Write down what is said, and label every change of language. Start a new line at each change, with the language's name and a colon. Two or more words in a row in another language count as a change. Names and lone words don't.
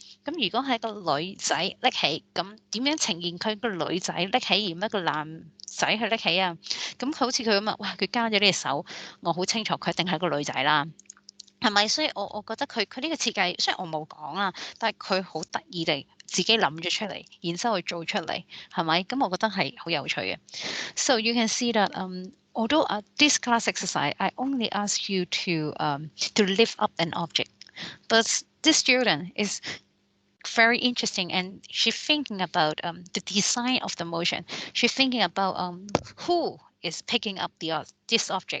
Cantonese: 咁如果係一個女仔拎起，咁點樣呈現佢個女仔拎起，而唔一個男仔去拎起啊？咁好似佢咁啊，哇！佢加咗呢隻手，我好清楚佢一定係個女仔啦。係咪？所以我覺得佢呢個設計，雖然我冇講啦，但係佢好得意地自己諗咗出嚟，然之後去做出嚟，係咪？咁我覺得係好有趣嘅。
English: So you can see that although this class exercise I only ask you to lift up an object, but this student is very interesting and she's thinking about the design of the motion. She's thinking about who is picking up this object.